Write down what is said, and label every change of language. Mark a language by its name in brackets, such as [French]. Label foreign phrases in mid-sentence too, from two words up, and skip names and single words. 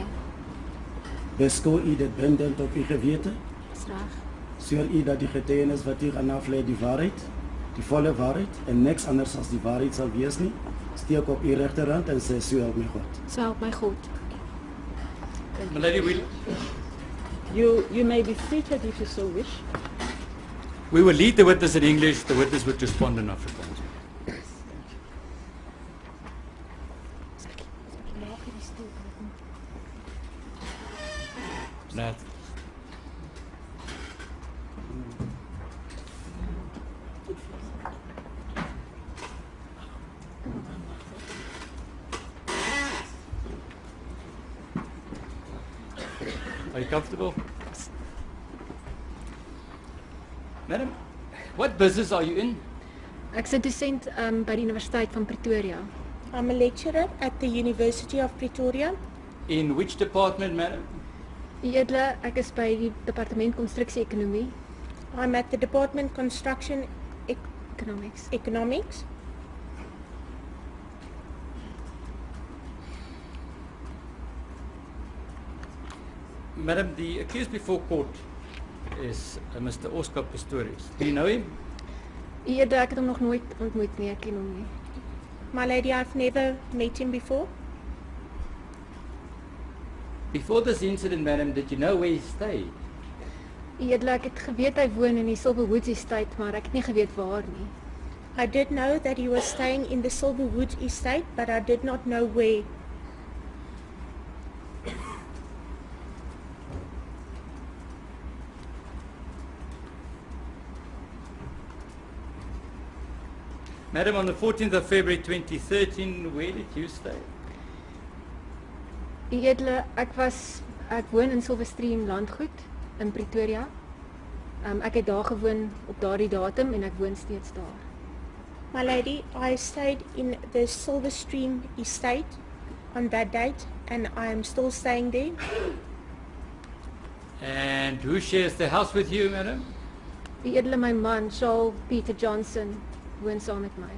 [Afrikaans] Beskou u dit bindend op u gewete? is reg. Sweer u dat die getuienis wat u gaan aflê die waarheid, die volle waarheid en niks anders as die waarheid sal wees nie? Steek op u regterhand en sê so help my God. So help my God. [English] My lady, You may be seated if you so wish. we will lead the witness in English, the witness would respond in Afrikaans. That. Are you comfortable? Madam, what business are you in? [Afrikaans] Ek's 'n dosent by die Universiteit van Pretoria. [English] I'm a lecturer at the University of Pretoria. In which department, madam? [Afrikaans] U edele, ek is by die departement konstruksie-ekonomie, [English] I'm at the Department Construction economics. Economics. Madam, the accused before court is Mr. Oscar Pistorius. Do you know him? [Afrikaans] U edele, ek het hom nog nooit ontmoet nie, ek ken hom nie. [English] My lady, I've never met him before. Before this incident, madam, did you know where he stayed? [Afrikaans] U edele, ek het geweet hy woon in die Silverwoods estate, maar ek het nie geweet waar nie. [English] I did know that he was staying in the Silverwoods estate, but I did not know where. Madam, on the 14th of February 2013, where did you stay? [Afrikaans] U edele, ek woon in Silverstream landgoed in Pretoria. Ek het daar gewoon op daardie datum en ek woon steeds daar. [English] My lady, I stayed in the Silverstream estate on that date, and I am still staying there. And who shares the house with you, madam? [Afrikaans] U edele, my man, Charl Johnson, woon saam met my.